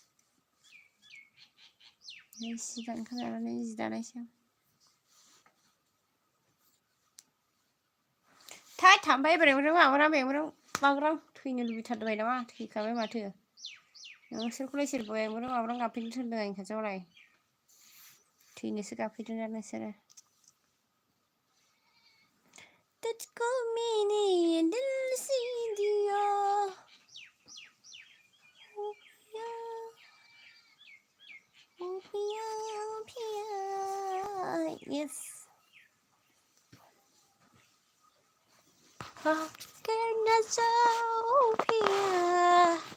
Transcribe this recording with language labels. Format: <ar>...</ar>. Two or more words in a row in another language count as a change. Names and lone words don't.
<brx>सि दानखांनानै जि दानायसै आं थाय थांबाय माबारां थैनो लुबैथारबाय नामा थैखाबाय माथो नोंसोरखौलाय सोर माबारां गाबफैनो थोनदों आंनि खाथियावलाय थैनोसो गाबफैदों ना नोंसोरो</brx> <hi>मुझको मैंने दिल से दिया ओ पिया ओ पिया ओ पिया yes करना चाहो पिया</hi>